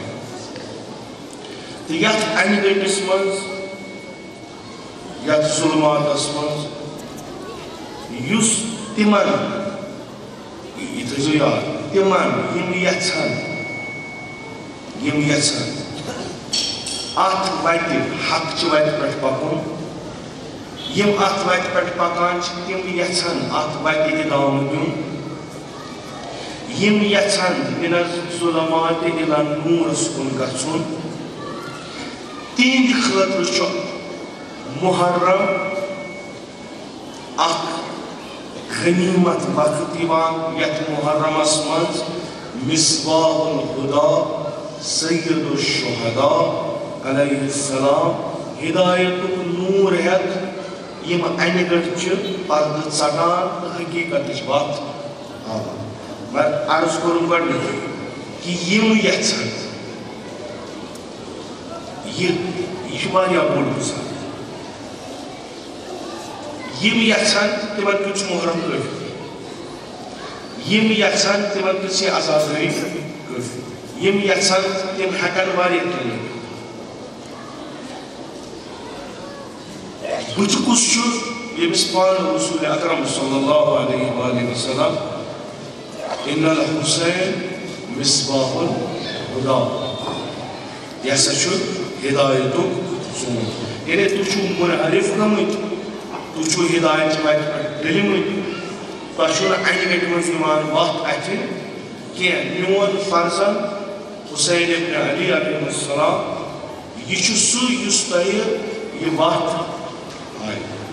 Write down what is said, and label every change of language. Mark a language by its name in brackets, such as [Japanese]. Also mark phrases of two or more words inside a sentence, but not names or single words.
[Kashmiri] تو یتھ انہِ گٔٹِس منٛز یتھ ظلماتس منٛز یُس تِمن یہِ تھٲیزیو یاد تِمن یِم یژھن اتھ وتہِ حقچہِ وتہِ پٮ۪ٹھ پکُن یم اتھ وتہِ پٮ۪ٹھ پکان چھِ تِم یژھن اتھ وتہِ ادام دیُن یم یژھن [Arabic] من الظلمات الى [Kashmiri] النورس کُن گژھُن تہنٛدِ خٲطرٕ چھُ محرم اکھ غنیمت وقت یِوان یتھ محرمس منٛز مصباح الہدا سید الشہداء علیہ السلام ہدایتُک نور ہیتھ یم انہِ گٔٹۍ چھِ پردٕ ژٹان تہٕ حقیقتٕچ وتھ ہاوان مگر عرض کوٚرُم گۄڈنیٚتھٕے کہ یم یژھن یہ واریاہ بوٚڑ مثال یم یژھن تمن کیُتھ چھُ محرم کٲفی یم یژھن تمن کیُتھ چھِ عزادٲری کٲفی یم یژھن تم ہیٚکن واریاہ کینٛہہ بُتھِ کُس چھُ ییٚمِس پانہٕ رسول اکرم [Arabic] صلی اللہ علیہ وآلہ وسلم ان الحسین مصباح [Kashmiri] الہدا یہ ہسا چھُ ہدایتُک ژوٗنٛٹھ یعنی تُہۍ چھِو منحرف گٔمٕتۍ تُہۍ چھِو ہدایتچہِ وتہِ پٮ۪ٹھ ڈٔلمٕتۍ تۄہہِ چھُو نہٕ انہِ گٔٹہِ منٛز یِوان وتھ اَتھِ کینٛہہ میون فرزن حسین ابن علی [Arabic] علیہ السلام [Kashmiri] یہ چھُ سُہ یُس تۄہہِ یہِ وتھ ہایہِ